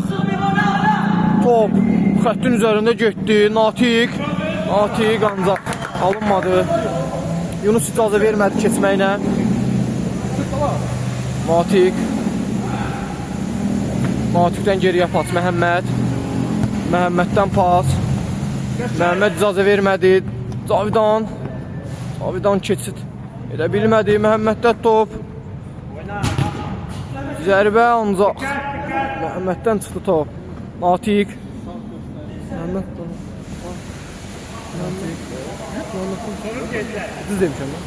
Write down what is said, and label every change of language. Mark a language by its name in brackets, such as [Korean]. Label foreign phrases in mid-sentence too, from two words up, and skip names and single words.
[Azerbaijani] Top xəttin üzərində getdi. Natiq ancaq alınmadı. Yunus icazə vermədi keçməyinə. Natiqdən geriyə pas Məhəmməddən pas. Məhəmməd icazə vermədi. Cavidan keçid edə bilmədi. Məhəmməddən top. Zərbə ancaq Məhəmməddən çıxdı top. Natiq. Düz demişəm mən.